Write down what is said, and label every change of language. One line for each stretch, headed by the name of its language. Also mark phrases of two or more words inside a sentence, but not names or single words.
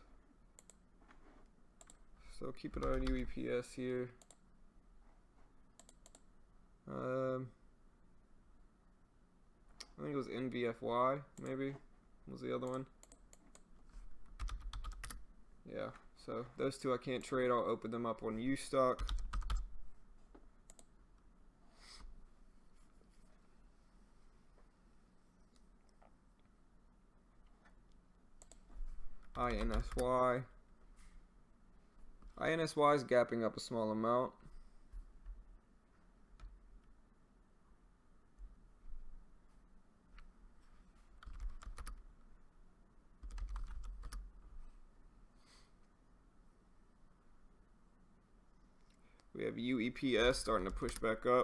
English: So keep it on UEPS here. I think it was NVFY, maybe was the other one. Yeah, so those two I can't trade. I'll open them up on Ustock. INSY. INSY is gapping up a small amount. We have UEPS starting to push back up.